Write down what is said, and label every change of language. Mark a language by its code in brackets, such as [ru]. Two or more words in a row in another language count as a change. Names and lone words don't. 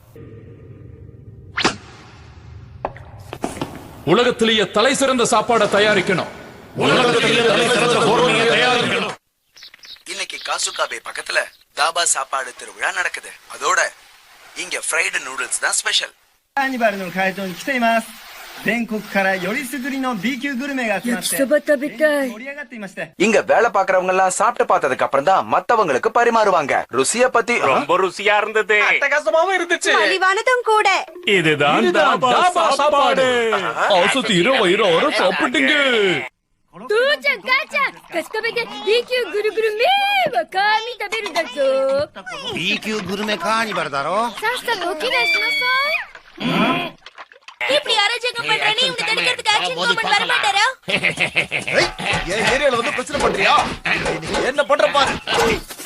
[ta] உலகத்திலேயே தலை சிறந்த சாப்பாட தயாரிக்கணும். இன்னைக்கு காசுகாபே பக்கத்துல தாபா சாப்பாடு திருவிழா நடக்குது. அதோட இங்க [en] fried noodles [ta] தான் ஸ்பெஷல். [ja] カーニバルの会場に来ています。全国からよりすぐりの B 級グルメが集まって焼きそば食べたい。盛り上がっていまして。 [ta] இங்க வேலை பாக்குறவங்க எல்லாம் சாப்பிட்டு பார்த்ததுக்கு அப்புறம் தான் மத்தவங்களுக்கு பரிமாறுவாங்க. ருசிய பத்தி ரொம்ப ருசியா இருந்தது. அட்டகாசமாவும் இருந்துச்சு. மலிவானதும் கூட. இதுதான் தாபா சாப்பாடு. ஆசை தீர வயிறார சாப்பிட்டுங்க. [ja] 父ちゃん母ちゃん、カスカベで B 級ぐるぐるめーはカーミ食べるんだぞ。 B 級グルメカーニバルだろ。さっさとお着替えしなさい。 [ta] இப்படி அராஜகம் பண்றேன்னு இவங்க தடுக்கிறதுக்கு ஆக்ஷன் கவர்மெண்ட் வர மாட்டாரா? என் ஏரியால வந்து பிரச்சனை பண்றியா? என்ன பண்ற பாரு.